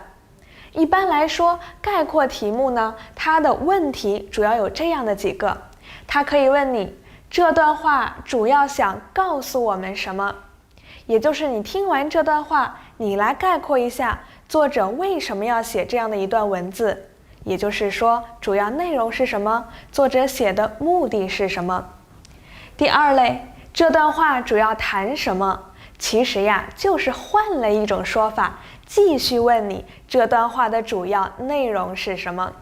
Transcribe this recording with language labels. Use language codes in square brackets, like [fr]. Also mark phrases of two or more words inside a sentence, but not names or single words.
[zh] 一般來說，概括題目呢，它的問題主要有這樣的幾個，它可以問你這段話主要想告訴我們什麼，也就是你聽完這段話，你來概括一下作者為什麼要寫這樣的一段文字，也就是說主要內容是什麼，作者寫的目的是什麼。第2類，這段話主要談什麼，其實就是換了一種說法，繼續問你這段話的主要內容是什麼。